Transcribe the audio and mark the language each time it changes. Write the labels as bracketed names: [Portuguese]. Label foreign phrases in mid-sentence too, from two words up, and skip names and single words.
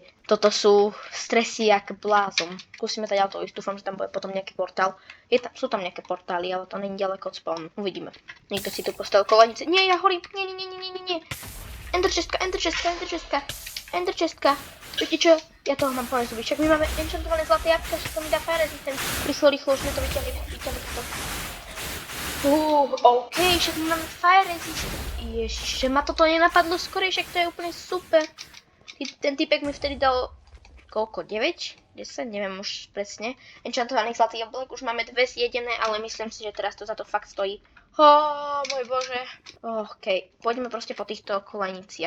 [Slovak] Toto sú stresy jak blázon. Skúsime teda to ísť, dúfam, že tam bude potom nejaký portál. Sú tam nejaké portály, ale to není ďaleko od spawnu. Uvidíme. Niekto si tu postavil kolenice. Nie, ja horím. Nie. Ender chestka. Viete čo? Ja toho mám plné zuby. Však my máme enchantované zlaté jabka, že to mi dá [English] fire resistance. [Slovak] Rýchlo, už sme to vyťahli to. OK, však my máme [English] fire resistance. [Slovak] Ježiš, ma toto nenapadlo skorej, však to je úplne super. Ten typek mi vtedy dal... Koľko? 9? 10? Neviem už presne. Enchantovaných zlatých jablok už máme 2 zjedené, ale myslím si, že teraz to za to fakt stojí. Môj bože. OK, poďme proste po týchto koleniciach.